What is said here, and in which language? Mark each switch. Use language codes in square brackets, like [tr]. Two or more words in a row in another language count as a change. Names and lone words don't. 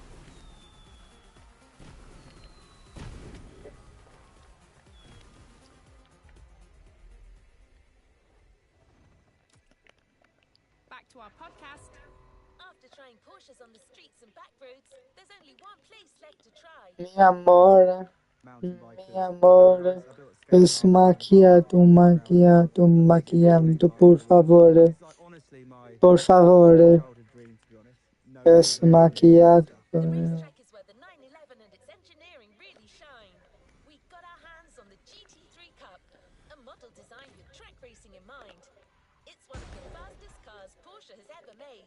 [en] Back to our podcast. After trying Porsches on the streets and back roads, there's only one place left to try. [es] Mi amor, [en] Mountain bikers. [es] mi amor. [en] I built a skate [es] Esse [en] park [it] macchiato, macchiato, macchiato, [es] por favor. [en] It's like honestly my [es] Por favor. [en] childhood dream, to be honest. [es] No Esse macchiato. [en] The racetrack is where the 911 and its engineering really shine. We got our hands on the GT3 Cup, a model designed with track racing in mind. It's one of the fastest cars Porsche has ever made.